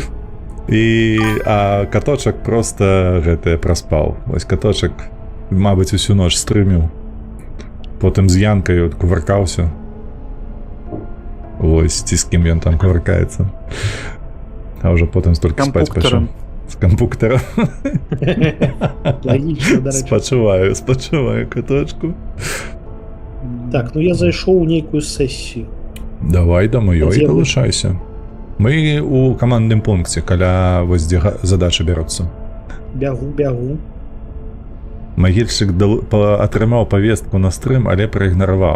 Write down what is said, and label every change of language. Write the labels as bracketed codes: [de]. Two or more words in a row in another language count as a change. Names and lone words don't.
[be] А каточак проста гэтае праспаў. Вось каточак, мабыць, усю ноч стрыміў. Потым з Янкаю кувыркаўся. Вось, ці з кім ён там кувыркаецца. А ўжо потым столькі спаць пачаў. З кампуктарам. [uk] Логічно, до речі. [be] Спачуваю каточку. Так, ну я зайшоў у нейкую сесію. Давай да маёй Дзе вы? далучайся. Мы у камандным пункце, каля вось дзе задачы бяруцца. Бягу. Магільшчык атрымаў павестку на стрым, але праігнараваў.